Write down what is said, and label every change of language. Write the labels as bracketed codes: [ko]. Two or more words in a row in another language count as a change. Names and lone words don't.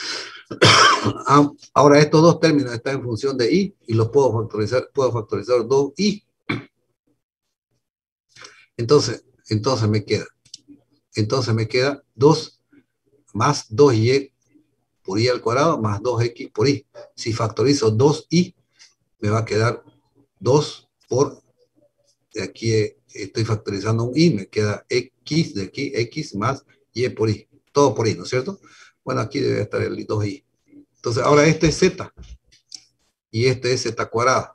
[es] Ahora estos dos términos están en función de y los puedo factorizar 2i. Entonces me queda 2 más 2y por i al cuadrado más 2x por i. Si factorizo 2i, me va a quedar 2 por, de aquí estoy factorizando un i, me queda x de aquí, x más y por i. Todo por i, ¿no es cierto? Bueno, aquí debe estar el 2i. Entonces, ahora este es z y este es z cuadrado.